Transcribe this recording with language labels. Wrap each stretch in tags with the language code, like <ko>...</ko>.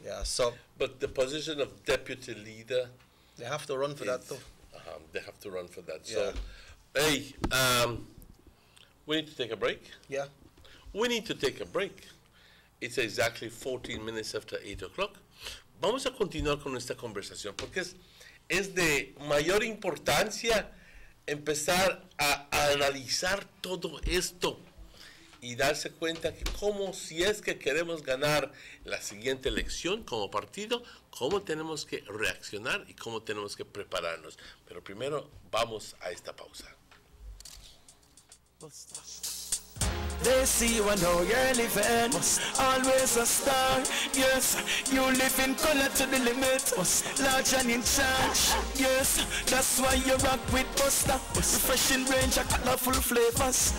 <en>Yeah, so. But the position of deputy leader, they have to run for that too. They have to run for that. Yeah. So, hey, we need to take a break. Yeah. We need to take a break. It's exactly 14 minutes after 8 o'clock.</en> <es>Vamos a continuar con esta conversación porque es de mayor importancia empezar a analizar todo esto y darse cuenta que como si es que queremos ganar la siguiente elección como partido, cómo tenemos que reaccionar y cómo tenemos que prepararnos. Pero primero vamos a esta pausa.</es> <en>They see you and how you're living. Always a star. Yes, you live in color to the limit. Large and in charge. Yes, that's why you rock with Buster. Refreshing range of colorful flavors.</en>